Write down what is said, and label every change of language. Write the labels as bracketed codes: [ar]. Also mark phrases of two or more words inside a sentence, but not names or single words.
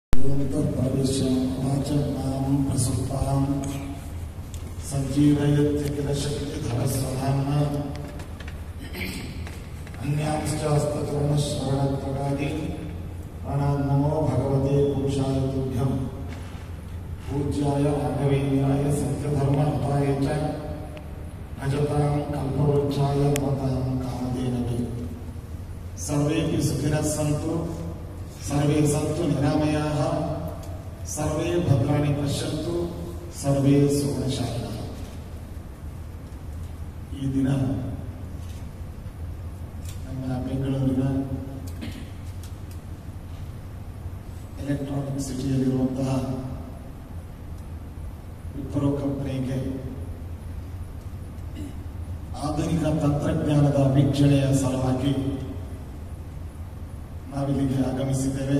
[sa] प्रविश्य वाचनां प्रसुप्तां सञ्जीवयत्य किल शक्तिधरस्वधाम्ना अन्यांश्चास्तचरणश्रवणत्वगादि प्राणान्नमो भगवते पुरुषाय तुभ्यं पूज्याय राघवेन्द्राय सत्यधर्मरताय च भजतां कल्पवृक्षाय नमतां कामधेनवे। सर्वेपि सुखिनः सन्तु, सर्वे सन्तु निरामयाः, सर्वे भद्राणि पश्यन्तु, सर्वे सुगुणशालिनः। [kn] ಈ ದಿನ ನಮ್ಮ ಬೆಂಗಳೂರಿನ ಎಲೆಕ್ಟ್ರಾನಿಕ್ ಸಿಟಿಯಲ್ಲಿರುವಂತಹ ವಿಪ್ರೋ ಕಂಪನಿಗೆ ಆಧುನಿಕ ತಂತ್ರಜ್ಞಾನದ ವೀಕ್ಷಣೆಯ ಸಲುವಾಗಿ ನಾವಿಲ್ಲಿಗೆ ಆಗಮಿಸಿದ್ದೇವೆ.